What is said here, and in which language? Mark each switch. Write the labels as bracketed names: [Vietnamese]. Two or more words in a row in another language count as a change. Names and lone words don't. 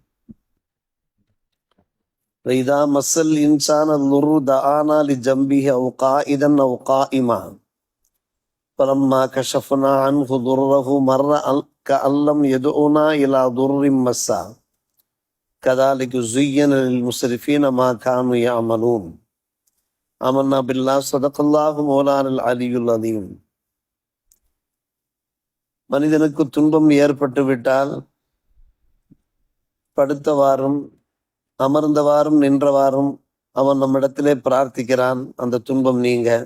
[Arabic] وإذا مس الإنسان الضر دعانا لجنبه أو قائدا أو قائما فلما كشفنا عنه ضره مر كأن لم يدعنا إلى ضر مسا كذلك زين للمسرفين ما كانوا يعملون. آمنا بالله صدق الله مولانا العلي العظيم. [Tamil] மனிதனுக்கு துன்பம் ஏற்பட்டு விட்டால் படுத்தவாறும் அமர்ந்தவாறும் நின்றவாறும் அவன் நம்மிடத்திலே பிரார்த்திக்கிறான், அந்த துன்பம் நீங்க.